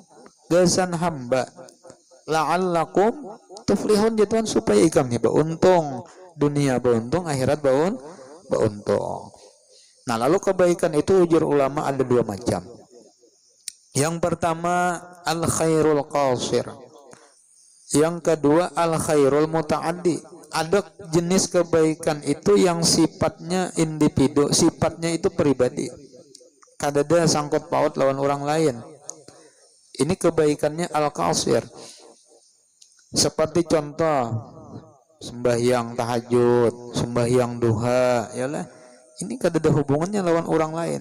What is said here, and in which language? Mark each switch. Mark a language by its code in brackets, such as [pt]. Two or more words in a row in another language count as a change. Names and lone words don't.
[bjn] Gasan hamba. [ar] لعلكم تفلحون, [bjn] Tuhan supaya ikamnya beruntung, dunia beruntung, akhirat beruntung. [id] Nah, lalu kebaikan itu ujar ulama ada dua macam. Yang pertama [ar] الخير القاصر. [id] Yang kedua [ar] الخير المتعدي. [id] Ada jenis kebaikan itu yang sifatnya individu, sifatnya itu pribadi. [bjn] Kadada sangkut paut lawan orang lain. Ini kebaikannya [ar] القاصر. [id] Seperti contoh sembahyang tahajud, sembahyang duha, yalah. [bjn] Ini kada ada hubungannya lawan orang lain.